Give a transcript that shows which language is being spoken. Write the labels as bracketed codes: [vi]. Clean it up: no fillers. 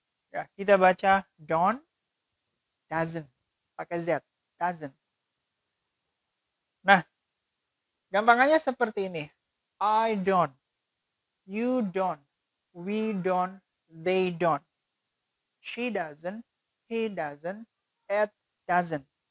[id] Ya, kita baca don't, doesn't, pakai z, doesn't. Nah, gampangannya seperti ini. [en] I don't, you don't, we don't, they don't, she doesn't, he doesn't, it doesn't.